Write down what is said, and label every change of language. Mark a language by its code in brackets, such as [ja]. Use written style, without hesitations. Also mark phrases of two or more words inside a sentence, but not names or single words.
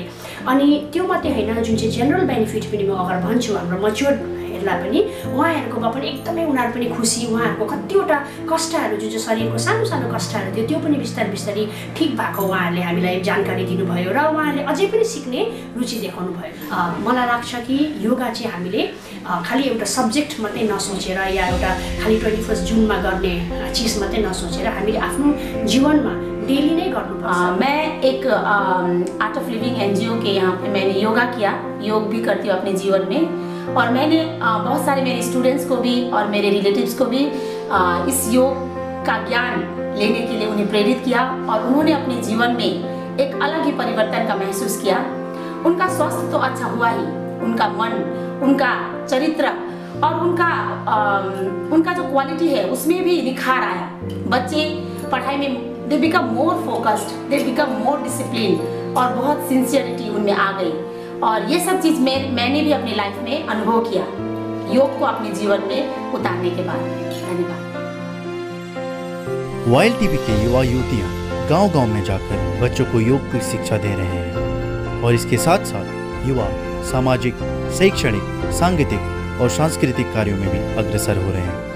[ne] अनि त्यो मात्रै होइन, जुन चाहिँ [en] general benefit [ne] पनि म अगर भन्छु हाम्रो मच्योरहरूलाई पनि, उहाँहरूकोमा पनि एकदमै उनीहरू पनि खुसी, उहाँहरूको कतिवटा कष्टहरू जुन चाहिँ शरीरको सानो सानो कष्टहरू थियो त्यो पनि बिस्तारै बिस्तारै ठिक भएको उहाँहरूले हामीलाई जानकारी दिनुभयो र उहाँहरूले अझै पनि सिक्ने रुचि देखाउनु भयो। मलाई लाग्छ कि योगा चाहिँ हामीले खालि एउटा सब्जेक्ट मात्रै नसोचेर या एउटा खालि 21 जुनमा गर्ने चिज मात्रै नसोचेर हामीले आफ्नो जीवनमा डेली [hi] नहीं करना। मैं एक आर्ट ऑफ लिविंग एनजीओ के यहाँ पे मैंने योगा किया, योग भी करती हूँ अपने जीवन में और मैंने बहुत सारे मेरे स्टूडेंट्स को भी और मेरे रिलेटिव्स को भी इस योग का ज्ञान लेने के लिए उन्हें प्रेरित किया और उन्होंने अपने जीवन में एक अलग ही परिवर्तन का महसूस किया। उनका स्वास्थ्य तो अच्छा हुआ ही, उनका मन, उनका चरित्र और उनका जो क्वालिटी है उसमें भी निखार आया। बच्चे पढ़ाई में [en] they become more focused, they become more disciplined [hi] और बहुत सिंसियरिटी उनमें आ गई। और ये सब चीज़ मैंने भी अपनी लाइफ में अनुभव किया योग को अपने जीवन में उतारने के बाद। धन्यवाद। वाइल्ड टीवी के युवा युवतियाँ गांव-गांव में जाकर बच्चों को योग की शिक्षा दे रहे हैं और इसके साथ साथ युवा सामाजिक, शैक्षणिक, सांगीतिक और सांस्कृतिक कार्यों में भी अग्रसर हो रहे हैं।